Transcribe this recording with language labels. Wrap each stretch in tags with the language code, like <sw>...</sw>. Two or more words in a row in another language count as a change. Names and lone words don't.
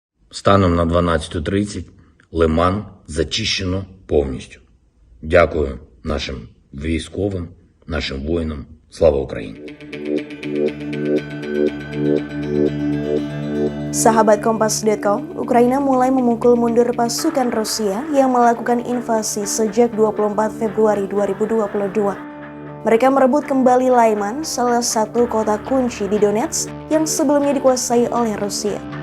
<uk>Станом на 12:30 Лиман зачищено повністю. Дякую нашим військовим, нашим воїнам. Слава Україні!</uk> <id>Sahabat Kompas.com, Ukraina mulai memukul mundur pasukan Rusia yang melakukan invasi sejak 24 Februari 2022. Mereka merebut kembali Lyman, salah satu kota kunci di Donetsk yang sebelumnya dikuasai oleh Rusia.</id>